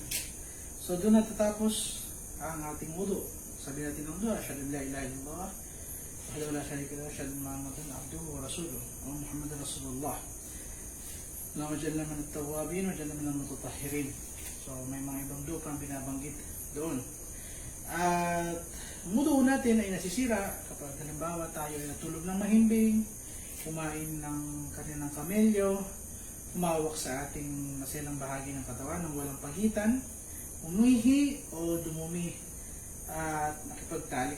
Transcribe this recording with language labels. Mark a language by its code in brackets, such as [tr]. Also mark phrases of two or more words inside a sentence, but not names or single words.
[tl] So, doon natatapos ang ating wudu. Sabi natin ng wudu, [ar] أشهد أن لا إله إلا الله وحده لا شريك له، أشهد أن محمدا عبده ورسوله ومحمدا رسول الله. اللهم اجعلنا من التوابين واجعلنا من المتطهرين. [tl] So, may mga ibang dua pang binabanggit doon. At wudu natin ay nasisira kapag halimbawa tayo ay natulog ng mahimbing, kumain ng karne ng kamelyo, humawak sa ating maselang bahagi ng katawan ng walang pagitan, umihi o dumumi at nakipagtalik.